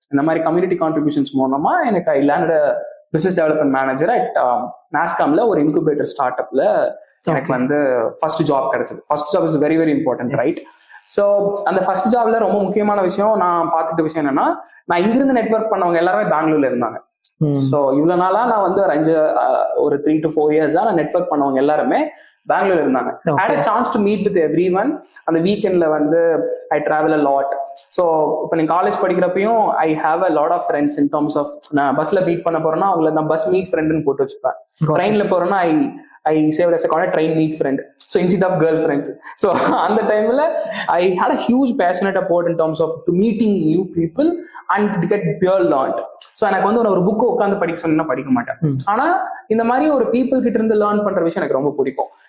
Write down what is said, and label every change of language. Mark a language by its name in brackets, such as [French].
[Tamil] இந்த மாதிரி community contributions மூலமா எனக்கு ஐ learnt business development manager at நாஸ்காம்ல ஒரு இன்குபேட்டர் ஸ்டார்ட் அப்ல எனக்கு வந்து ஃபர்ஸ்ட் ஜாப் கிடைச்சது. [English] First job is very very important, right? [Tamil] So அந்த ஃபர்ஸ்ட் ஜாப்ல ரொம்ப முக்கியமான விஷயம் நான் பார்த்துட்ட விஷயம் என்னன்னா, நான் இங்கிருந்து நெட்வொர்க் பண்ணவங்க எல்லாருமே பெங்களூர்ல இருந்தாங்க. ஸோ இவ்வளவு நாளா நான் வந்து ஒரு 3 to 4 years நான் நெட்வொர்க் பண்ணவங்க எல்லாருமே பெங்களூர்ல இருந்தாங்க. [English] I had a chance to meet with everyone. [Tamil] அந்த வீக்கெண்ட்ல வந்து [English] I travel a lot. [Tamil] So இப்போ நீங்க college படிக்கிறப்பையும் [English] I have a lot of friends in terms of [Tamil] நான் பஸ்ல மீட் பண்ண போறேன்னா அவங்கள நான் பஸ் மீட் ஃப்ரெண்டுன்னு போட்டு வச்சுப்பேன். ட்ரெயின்ல போறேன்னா [English] I saved as a called a train meet friend. So instead of girlfriends. So on the time I had a huge passionate about in terms of to meeting new people and to get pure learned. [Tamil] So எனக்கு வந்து ஒரு book உட்காந்து படிக்க சொன்னா படிக்க மாட்டேன். ஆனா இந்த மாதிரி ஒரு பீப்புள் கிட்ட இருந்து லேர்ன் பண்ற விஷயம் எனக்கு ரொம்ப பிடிக்கும்.